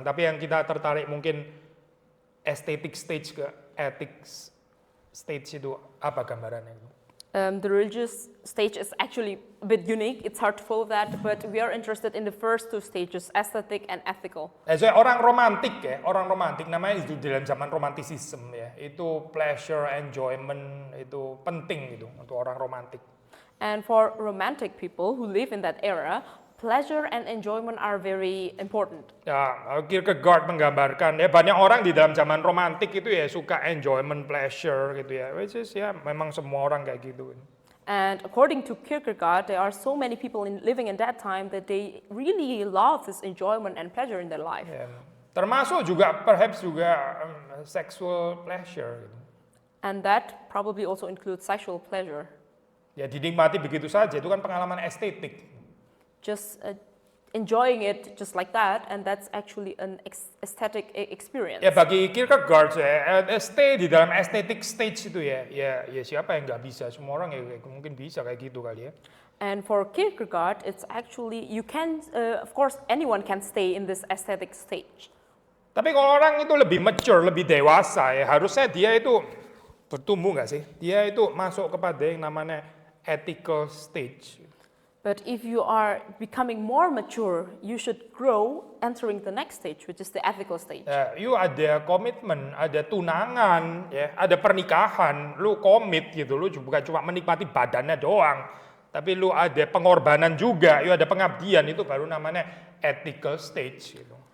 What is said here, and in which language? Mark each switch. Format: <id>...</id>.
<id>Tapi yang kita tertarik mungkin</id> <en>aesthetic stage</en> <id>ke</id> <en>ethics stage</en> <id>itu apa gambarannya?</id> <en>The religious stage is actually a bit unique. It's hard to follow that, but we are interested in the first 2 stages, aesthetic and ethical.</en> <id>So orang romantik namanya itu dalam zaman romantisisme ya. Itu pleasure, enjoyment itu penting gitu untuk orang romantik.</id> <en>And for romantic people who live in that era, pleasure and enjoyment are very important.</en> <id>Ya, Kierkegaard menggambarkan ya banyak orang di dalam zaman romantik itu ya suka enjoyment, pleasure gitu ya. Which is ya memang semua orang kayak gitu.</id> <en>And according to Kierkegaard, there are so many people living in that time that they really love this enjoyment and pleasure in their life.</en> <id>Ya, termasuk juga perhaps juga sexual pleasure gitu.</id> <en>And that probably also includes sexual pleasure.</en> <id>Ya dinikmati begitu saja, itu kan pengalaman estetik.</id> <en>Just enjoying it just like that, and that's actually an aesthetic experience.</en> <id>Ya bagi Kierkegaard stay di dalam aesthetic stage itu ya siapa yang nggak bisa, semua orang ya mungkin bisa kayak gitu kali ya.</id> <en>And for Kierkegaard, it's actually you can, of course, anyone can stay in this aesthetic stage.</en> <id>Tapi kalau orang itu lebih mature, lebih dewasa ya harusnya dia itu bertumbuh nggak sih? Dia itu masuk kepada yang namanya ethical stage.</id> <en>But if you are becoming more mature, you should grow entering the next stage, which is the ethical stage.</en> <id>Ya, you ada komitmen, ada tunangan, ya, ada pernikahan, lu komit gitu, lu bukan cuma menikmati badannya doang, tapi lu ada pengorbanan juga, you ada pengabdian, itu baru namanya ethical stage gitu.</id>